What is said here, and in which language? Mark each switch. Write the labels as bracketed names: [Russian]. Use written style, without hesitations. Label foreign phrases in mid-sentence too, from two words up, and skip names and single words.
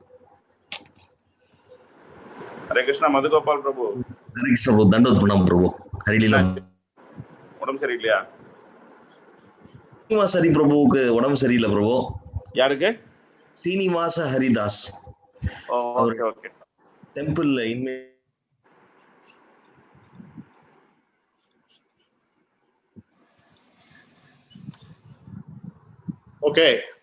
[Sanskrit] Hare Krishna, Madhugopal Prabhu. Hare Krishna, Prabhu. Dandot Pranam, Prabhu. Hare Lila. [Tamil] உடம்பு சரியில்லையா? Srinivasa Hari Prabhuக்கு உடம்பு சரியில்லை பிரபு. யாருக்கு? Srinivasa Haridas. [English] okay okay. டெம்பிள்ல இன்மே Okay.